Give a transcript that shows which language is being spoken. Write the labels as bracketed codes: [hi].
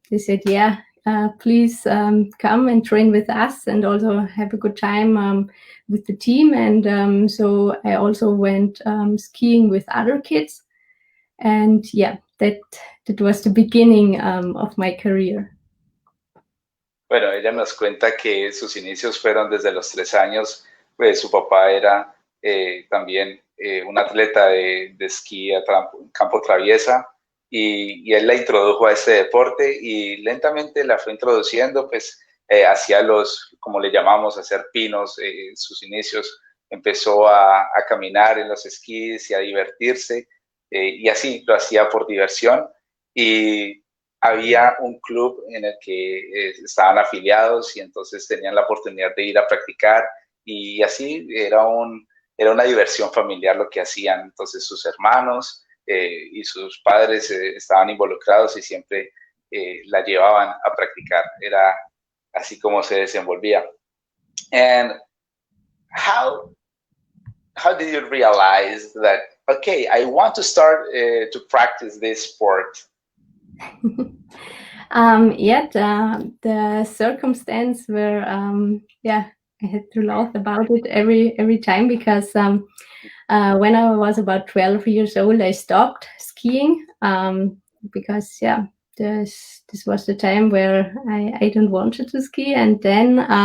[en] they said, yeah, please come and train with us and also have a good time with the team. And so I also went skiing with other kids. And yeah, that was the beginning of my career. [es] Bueno, ella nos cuenta que sus inicios fueron desde los 3 años, pues su papá era también un atleta de esquí a campo traviesa y él la introdujo a este deporte y lentamente la fue introduciendo, pues hacia como le llamamos, hacer pinos, sus inicios, empezó a caminar en los esquís y a divertirse y así lo hacía por diversión y había un club en el que estaban afiliados y entonces tenían la oportunidad de ir a practicar y así era una diversión familiar lo que hacían. Entonces sus hermanos y sus padres estaban involucrados y siempre la llevaban a practicar. Era así como se desenvolvía. [en] And how did you realize that, okay, I want to start to practice this sport? Yeah, the circumstance where yeah, I had to laugh about it every time because when I was about 12 years old, I stopped skiing because yeah, this was the time where I don't wanted to ski, and then